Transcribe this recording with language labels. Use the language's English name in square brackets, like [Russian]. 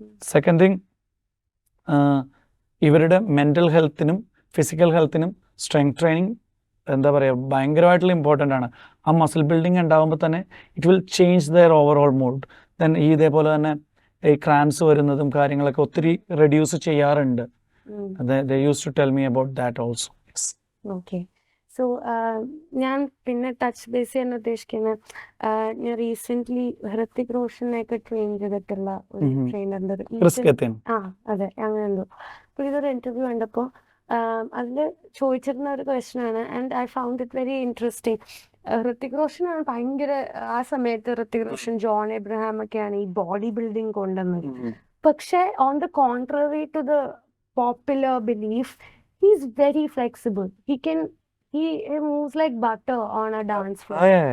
[Malayalam] Second thing, ഇവരുടെ mental ഹെൽത്തിനും physical ഹെൽത്തിനും strength training എന്താ പറയുക ഭയങ്കരമായിട്ടുള്ള ഇമ്പോർട്ടൻ്റ് ആണ്. ആ മസിൽ ബിൽഡിങ് ഉണ്ടാകുമ്പോൾ തന്നെ [English] It will change their overall mood. [Malayalam] Then ഇതേപോലെ തന്നെ ഈ ക്രാംസ് വരുന്നതും കാര്യങ്ങളൊക്കെ ഒത്തിരി റെഡ്യൂസ് ചെയ്യാറുണ്ട്. [English] They used to tell me about that also. Yes. Okay. [Malayalam] So ഞാൻ പിന്നെ ടച്ച് ബേസ് ചെയ്യാൻ ഉദ്ദേശിക്കുന്നത് ഞാൻ റീസെൻ്റ്ലി ഹൃത്തിക് റോഷനെയൊക്കെ ട്രെയിൻ ചെയ്തിട്ടുള്ള ഒരു ട്രെയിനറിൻ്റെ അതെ അങ്ങനെ എന്തോ. അപ്പോൾ ഇതൊരു ഇൻ്റർവ്യൂ കണ്ടപ്പോൾ അതിൽ ചോദിച്ചിരുന്ന ഒരു ക്വസ്റ്റ്യനാണ് [English] And I found it very interesting. [Malayalam] Hrithik റോഷനാണ് ഭയങ്കര ആ സമയത്ത് ഹൃത്തിക് റോഷൻ ജോൺ എബ്രഹാം ഒക്കെയാണ് ഈ ബോഡി ബിൽഡിംഗ് കൊണ്ടുവന്നത്. [English] പക്ഷേ on the contrary to the popular belief he is very flexible. he moves like butter on a dance floor.